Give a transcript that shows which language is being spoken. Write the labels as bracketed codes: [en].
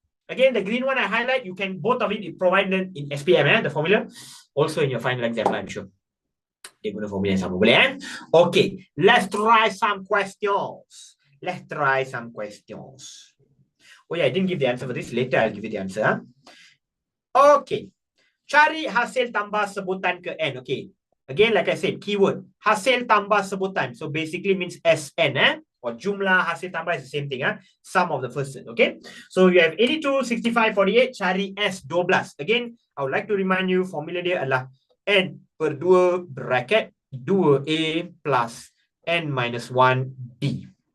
[en] Again, the green one I highlight, you can both of it provided in SPM, the formula. Also in your final exam, I'm sure. [ms] Dia guna formula yang sama. Boleh [en] Okay, let's try some questions. Oh yeah, I didn't give the answer for this. Later I'll give you the answer. Okay. [ms] Cari hasil tambah sebutan ke N. [en] Okay. Again, like I said, keyword. [ms] Hasil tambah sebutan. [en] So basically means SN. Or [ms] jumlah hasil tambah [en] is the same thing. Sum of the first set. Okay. So you have 82, 65, 48. [ms] Cari S12. [en] Again, I would like to remind you, formula [ms] dia adalah [en] N per 2 bracket 2A plus N minus 1D.